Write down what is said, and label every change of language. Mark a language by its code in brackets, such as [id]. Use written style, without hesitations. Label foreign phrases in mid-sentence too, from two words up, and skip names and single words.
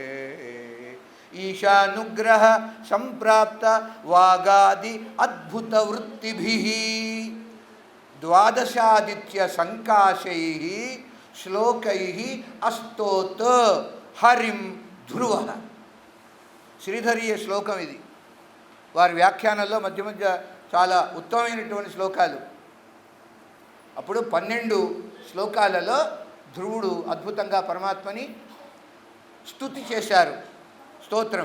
[sa] ईशानुग्रह संप्राप्त वागादि अद्भुत वृत्तिभिः द्वादशादित्य संकाशैः श्लोकैः अस्तोत हरिं ध्रुवः. [te] శ్రీధరీయ శ్లోకం ఇది. వారి వ్యాఖ్యానంలో మధ్య మధ్య చాలా ఉత్తమమైనటువంటి శ్లోకాలు. అప్పుడు 12 శ్లోకాలలో ధ్రువుడు అద్భుతంగా పరమాత్మని స్తుతి చేశారు, స్తోత్రం.